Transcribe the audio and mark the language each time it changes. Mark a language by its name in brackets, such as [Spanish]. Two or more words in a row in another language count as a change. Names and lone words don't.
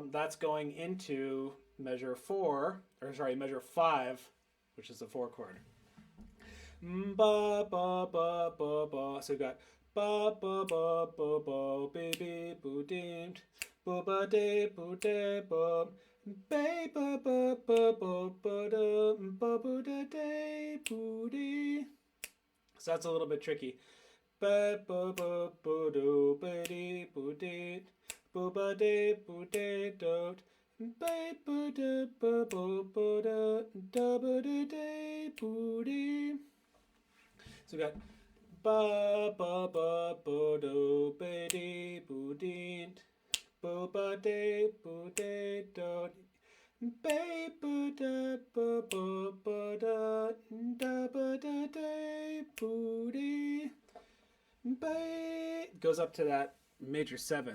[English] That's going into measure 5, which is the 4 chord. Ba, ba, ba, ba, ba. So we've got ba, ba, ba, ba, ba, baby, boo, dim, boo, ba, de, boo, de, ba, ba, ba, ba, ba, ba, ba, da, ba, boo, da, de, boo, de. So that's a little bit tricky. Ba ba ba ba do ba dee boo dee boo ba dee boo dee dot ba ba da ba ba ba da da ba da dee boo dee. So we got ba ba ba ba do ba dee boo dee boo ba dee boo dee dot ba ba da ba ba ba da da ba da dee boo dee. It goes up to that major 7th.